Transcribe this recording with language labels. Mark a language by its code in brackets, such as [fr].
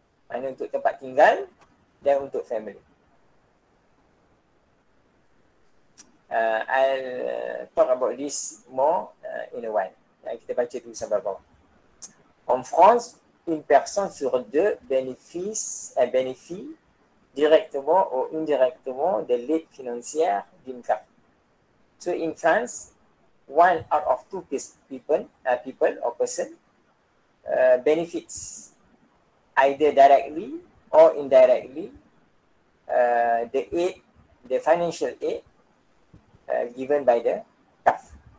[id] Mana untuk tempat tinggal dan untuk family. [en] I'll talk about this more in a while. [id] Kita baca dulu sampai bawah. [fr] En France, une personne sur deux bénéficie directement ou indirectement de l'aide financière d'une carte. [en] So in France, 1 out of 2 people or person benefits either directly or indirectly the financial aid given by the CAF.